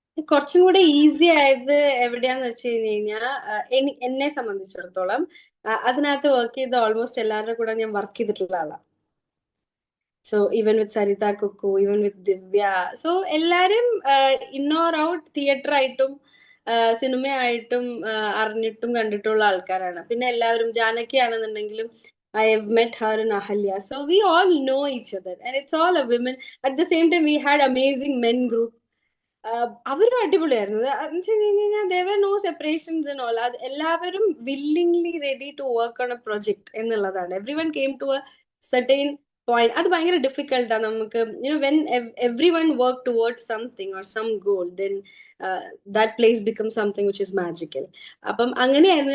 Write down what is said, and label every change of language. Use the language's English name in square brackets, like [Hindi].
[Malayalam] കുറച്ചും കൂടെ ഈസി ആയത് എവിടെയാന്ന് വെച്ച് കഴിഞ്ഞാൽ എന്നെ സംബന്ധിച്ചിടത്തോളം അതിനകത്ത് വർക്ക് ചെയ്ത ഓൾമോസ്റ്റ് എല്ലാവരുടെ കൂടെ ഞാൻ വർക്ക് ചെയ്തിട്ടുള്ള ആളാണ്. [English] so even with Saritha Kukku, even with Divya, [Malayalam] so എല്ലാരും ഇൻ ഓർ ഔട്ട് തിയേറ്റർ ആയിട്ടും സിനിമയായിട്ടും അറിഞ്ഞിട്ടും കണ്ടിട്ടുള്ള ആൾക്കാരാണ്. പിന്നെ എല്ലാവരും ജാനകി ആണെന്നുണ്ടെങ്കിലും [English] I have met her in Ahalya. So we all know each other and it's all a women. At the same time, we had amazing men group. [Malayalam] അവരും അടിപൊളിയായിരുന്നു. [English] There were no separations and all. [Malayalam] എല്ലാവരും [English] willingly ready to work on a project [Malayalam] എന്നുള്ളതാണ്. [English] Every one came to a certain point. [Malayalam] അത് ഭയങ്കര ഡിഫിക്കൽട്ടാണ് നമുക്ക്. [English] When every one work towards something or some goal, then that place become something which is magical. [Malayalam] അപ്പം അങ്ങനെയായിരുന്നു.